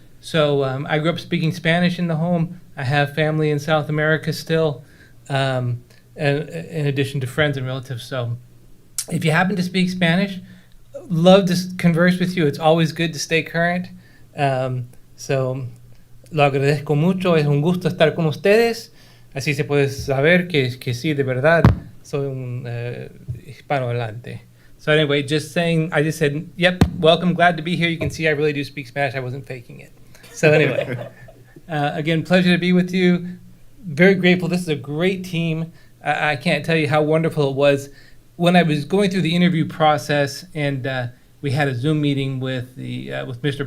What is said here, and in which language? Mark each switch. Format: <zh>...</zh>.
<en>So I grew up speaking Spanish in the home. I have family in South America still, and in addition to friends and relatives. So if you happen to speak Spanish, love to converse with you. It's always good to stay current.</en> <es>So lo agradezco mucho. Es un gusto estar con ustedes. Así se puede saber que sí, de verdad, soy un hispanohablante.</es> <en>So anyway, I just said, yep, welcome, glad to be here. You can see I really do speak Spanish. I wasn't faking it. So anyway, again, pleasure to be with you. Very grateful. This is a great team. I can't tell you how wonderful it was. When I was going through the interview process, and we had a Zoom meeting with Mr.</en>